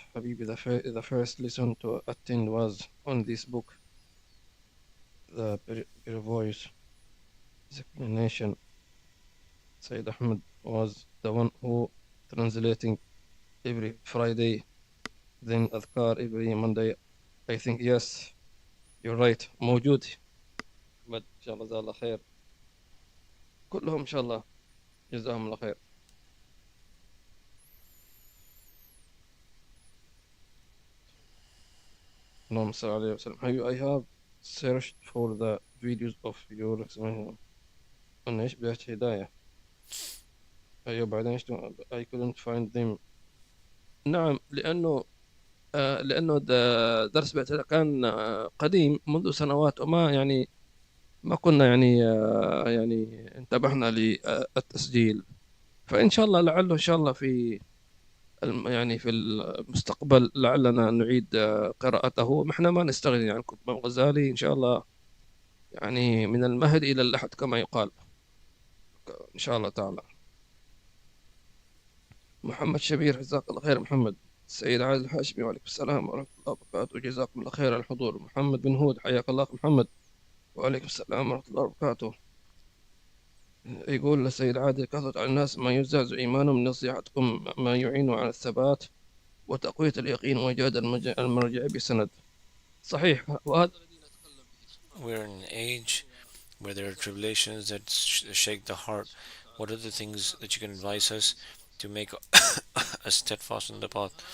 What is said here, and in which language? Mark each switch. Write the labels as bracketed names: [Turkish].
[English] حبيبي, the first lesson to attend was on this book. The previous explanation, Sayyid Ahmed was the one who translating every Friday, then أذكار every Monday. I think yes, you're right. [Arabic] موجود أحمد، إن شاء الله جزاه الله خير. كلهم إن شاء الله جزاهم الله خير. اللهم صل عليه وسلم. [English] I have searched for the videos of your explanation on [Arabic] إيش بيحكي [English] هداية. [Arabic] أيوة بعدين [English] I couldn't find them. [Arabic] نعم، لأنه درس بيت كان قديم منذ سنوات، وما يعني ما كنا يعني انتبهنا للتسجيل. فإن شاء الله لعله إن شاء الله يعني في المستقبل لعلنا نعيد قراءته. احنا ما نستغني عن كتب الغزالي إن شاء الله، يعني من المهد إلى اللحد كما يقال إن شاء الله تعالى. محمد شبير، جزاك الله خير محمد. السيد عادل الحاشمي، وعليكم السلام ورحمة الله وبركاته جزاكم الله خير على الحضور. محمد بن هود، حياك الله محمد. وعليكم السلام ورحمة الله وبركاته. يقول السيد عادل: كثرت على الناس ما يزعزع إيمانهم من نصيحتكم ما يعين على الثبات وتقوية اليقين وإيجاد المرجع بسند. صحيح، وهذا [English] We're in an age where there are tribulations that shake the heart. What are the things that you can advise us to make us steadfast in the path?